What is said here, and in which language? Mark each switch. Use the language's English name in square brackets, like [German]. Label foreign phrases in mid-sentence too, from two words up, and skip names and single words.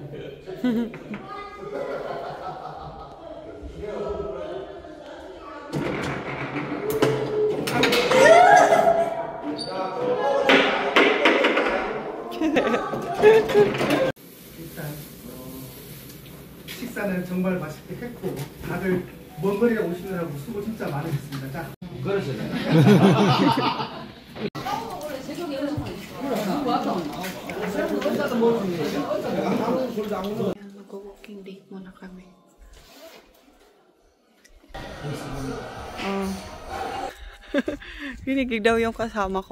[Korean] 일단 식사는 정말 맛있게 했고 다들 먼 거리에 오시느라고 수고 진짜 많으셨습니다. 자, [Filipino] Mag-walking date muna kami. Kinigig daw yung kasama ko.